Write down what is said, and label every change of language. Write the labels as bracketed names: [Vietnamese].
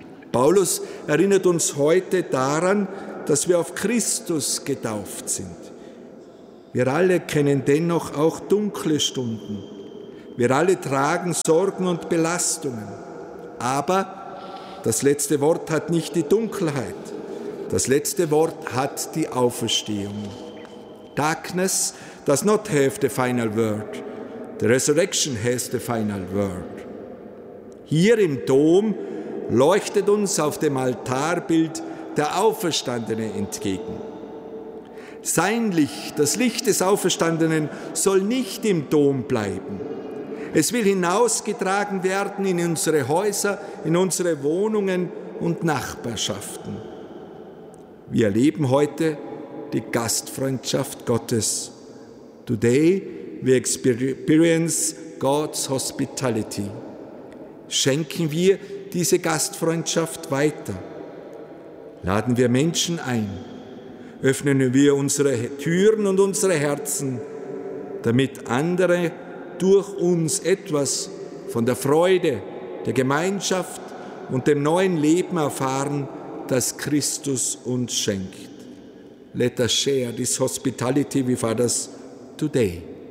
[German] Paulus erinnert uns heute daran, dass wir auf Christus getauft sind. Wir alle kennen dennoch auch dunkle Stunden. Wir alle tragen Sorgen und Belastungen. Aber das letzte Wort hat nicht die Dunkelheit. Das letzte Wort hat die Auferstehung. [English] Darkness does not have the final word. The resurrection has the final word. [German] Hier im Dom leuchtet uns auf dem Altarbild der Auferstandene entgegen. Sein Licht, das Licht des Auferstandenen, soll nicht im Dom bleiben. Es will hinausgetragen werden in unsere Häuser, in unsere Wohnungen und Nachbarschaften. Wir erleben heute die Gastfreundschaft Gottes. [English] Today we experience God's hospitality. [German] Schenken wir diese Gastfreundschaft weiter. Laden wir Menschen ein. Öffnen wir unsere Türen und unsere Herzen, damit andere durch uns etwas von der Freude, der Gemeinschaft und dem neuen Leben erfahren, das Christus uns schenkt. [English] Let us share this hospitality with others today.